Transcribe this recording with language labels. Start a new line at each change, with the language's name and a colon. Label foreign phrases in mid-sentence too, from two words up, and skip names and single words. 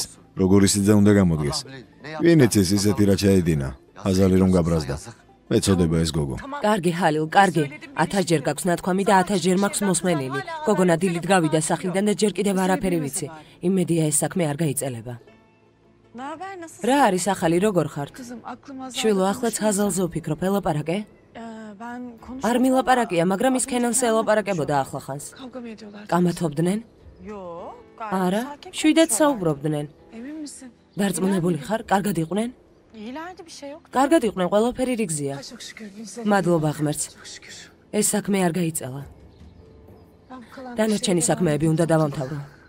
Georgian: როგორი სიძე უნდა გამოდგეს. ვინ იცის ისეთი რა ჩაედინა? ჰაზალი რომ გაბრაზდა. მეწოდება ეს გოგო. კარგი ჰალილ, კარგი. 1000 ჯერ გაქვს ნათქვამი და 1000 ჯერ მაქვს მოსმენილი. გოგონა დილით გავიდა სახლიდან და ჯერ კიდევ არაფერი ვიცი. იმედია ეს საქმე არ გაიწელება. რა არის ახალი, როგორ ხართ?
Turkish: Kızım aklıma
Georgian: შვილო, ახლაც ჰაზალზე ვფიქრობ, ელაპარაკე? არ მილაპარაკია, მაგრამ ის ქენანს ელაპარაკებოდა ახლახანს.
Turkish: Kavga mı ediyorlar?
Georgian: კამათობდნენ? არა, შვიდად საუბრობდნენ.
Turkish: Emin misin?
Georgian: დარწმუნებული ხარ? კარგად იყვნენ?
Turkish: İyilerde bir şey yok.
Georgian: კარგად იყვნენ, ყველაფერი რიგზია.
Turkish: Çok şükür Gülsel.
Georgian: მადლობა ღმერთს.
Turkish: Çok şükür.
Georgian: ეს საქმე არ გაიწელა.
Turkish: Ben bu kalan
Georgian: დანარჩენი საქმეები უნდა დავამთავრო.